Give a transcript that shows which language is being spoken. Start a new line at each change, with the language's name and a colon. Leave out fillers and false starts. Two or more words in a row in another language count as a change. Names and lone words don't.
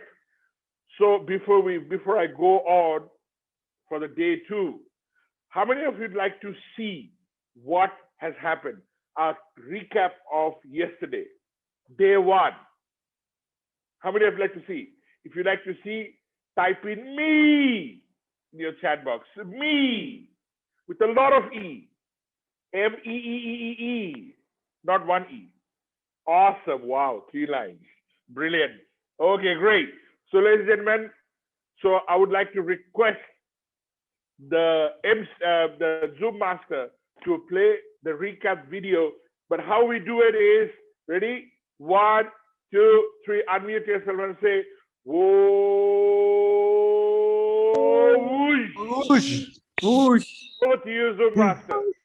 English: So before I go on for the day 2, how many of you'd like to see what has happened? A recap of yesterday, day 1. How many of you like to see? If you'd like to see, type in me in your chat box. Me with a lot of E. M-E-E-E-E-E, not one E. Awesome. Wow. 3 lines. Brilliant. Okay, great. So ladies and gentlemen, so I would like to request the Zoom master to play the recap video. But how we do it is, ready? 1, 2, 3, unmute yourself and say, whoosh. Whoosh. Whoosh. Over to you, Zoom master.